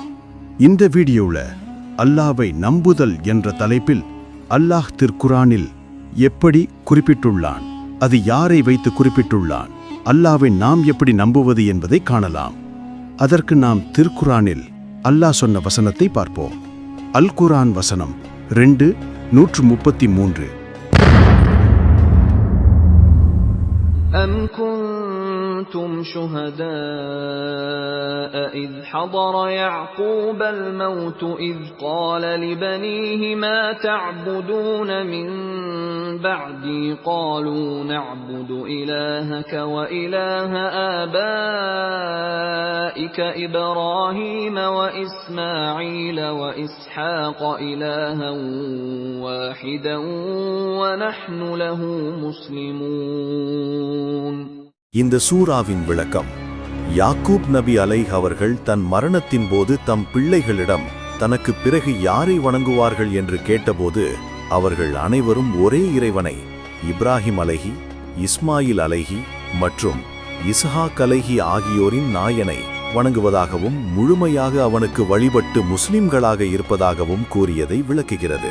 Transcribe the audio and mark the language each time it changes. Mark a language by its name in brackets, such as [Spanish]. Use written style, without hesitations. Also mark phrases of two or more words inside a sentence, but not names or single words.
[Tamil] இந்த வீடியோவில் அல்லாஹ்வை நம்புதல் என்ற தலைப்பில் அல்லாஹ் திருக்குரானில் எப்படி குறிப்பிட்டுள்ளான், அது யாரை வைத்து குறிப்பிட்டுள்ளான், அல்லாஹ்வை நாம் எப்படி நம்புவது என்பதை காணலாம். அதற்கு நாம் திருக்குரானில் அல்லாஹ் சொன்ன வசனத்தை பார்ப்போம். அல் குரான் வசனம் 2:133. [Arabic] كنتم شهداء إذ حضر يعقوب الموت إذ قال لبنيه ما تعبدون من بعدي قالوا نعبد إلهك وإله آبائك إبراهيم وإسماعيل وإسحاق إلها واحدا ونحن له مسلمون. [Tamil] இந்த சூராவின் விளக்கம். யாக்கூப் நபி அலைஹ் அவர்கள் தன் மரணத்தின் போது தம் பிள்ளைகளிடம் தனக்கு பிறகு யாரை வணங்குவார்கள் என்று கேட்டபோது அவர்கள் அனைவரும் ஒரே இறைவனை, இப்ராஹிம் அலைஹி, இஸ்மாயில் அலைஹி மற்றும் இஸ்ஹாக் அலைஹி ஆகியோரின் நாயனை வணங்குவதாகவும் முழுமையாக அவனுக்கு வழிபட்டு முஸ்லிம்களாக இருப்பதாகவும் கூறியதை விளக்குகிறது.